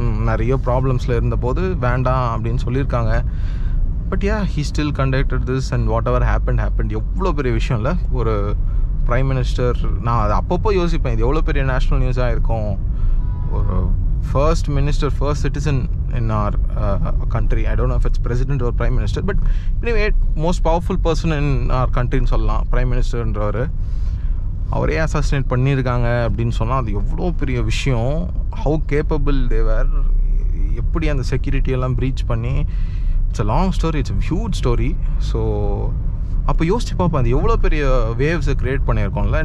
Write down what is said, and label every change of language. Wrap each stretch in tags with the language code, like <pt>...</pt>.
<ta>நிறைய ப்ராப்ளம்ஸில் இருந்தபோது வேண்டாம் அப்படின்னு சொல்லியிருக்காங்க.</ta> <en>But yeah, he still conducted this and whatever happened.</en> <ta>எவ்வளோ பெரிய விஷயம் இல்லை ஒரு ப்ரைம் மினிஸ்டர். நான் அது அப்பப்போ யோசிப்பேன், இது எவ்வளோ பெரிய நேஷ்னல் நியூஸாக இருக்கும்.</ta> <en>ஒரு first minister, first citizen in our country. I don't know if it's president or prime minister, but anyway, most powerful person in our country</en> <ta>ன்னு சொல்லலாம்</ta> <en>prime minister என்றவர்.</en> <ta>அவரே அசாசினேட் பண்ணியிருக்காங்க அப்படின்னு சொன்னால் அது எவ்வளோ பெரிய விஷயம்.</ta> <en>how capable they were,</en> <ta>எப்படி அந்த செக்யூரிட்டியெல்லாம் ப்ரீச் பண்ணி.</ta> <en>It's a long story, it's a huge story.</en> <ta>So அப்போ யோசிச்சு பார்ப்பேன், அது எவ்வளோ பெரிய வேவ்ஸை க்ரியேட் பண்ணியிருக்கோம்ல.</ta>